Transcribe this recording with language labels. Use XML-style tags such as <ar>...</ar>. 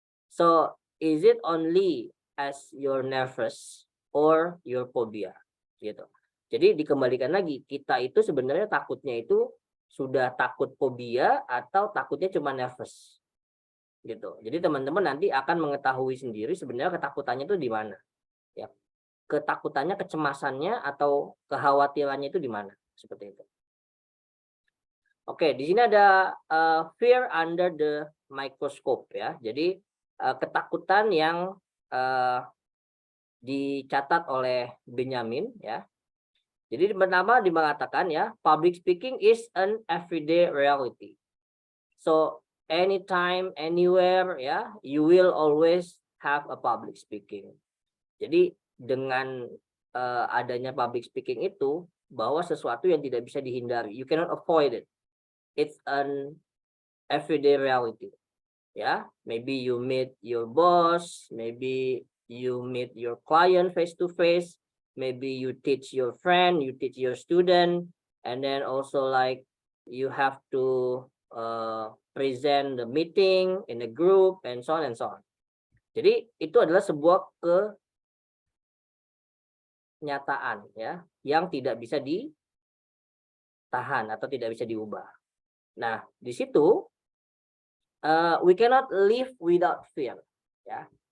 <en>So, is it only as you're nervous or your phobia?</en> <id>Gitu. Jadi dikembalikan lagi, kita itu sebenarnya takutnya itu sudah takut fobia atau takutnya cuma nervous. Gitu. Jadi teman-teman nanti akan mengetahui sendiri sebenarnya ketakutannya itu di mana. Ya. Ketakutannya, kecemasannya atau kekhawatirannya itu di mana, seperti itu. Oke, di sini ada</id> <en>fear under the microscope,</en> <id>ya. Jadi ketakutan yang dicatat oleh Benjamin ya. Jadi pertama mengatakan ya,</id> <en>public speaking is an everyday reality. So anytime, anywhere ya, you will always have a public speaking.</en> <id>Jadi dengan adanya public speaking itu, bahwa sesuatu yang tidak bisa dihindari,</id> <en>you cannot avoid it. It's an everyday reality. Ya, maybe you meet your boss, maybe you meet your client face to face, maybe you teach your friend, you teach your student, and then also like you have to present the meeting in a group and so on and so on.</en> <id>Jadi itu adalah sebuah kenyataan ya yang tidak bisa ditahan atau tidak bisa diubah. Nah, di situ</id> <en>we cannot live without fear ya.</en>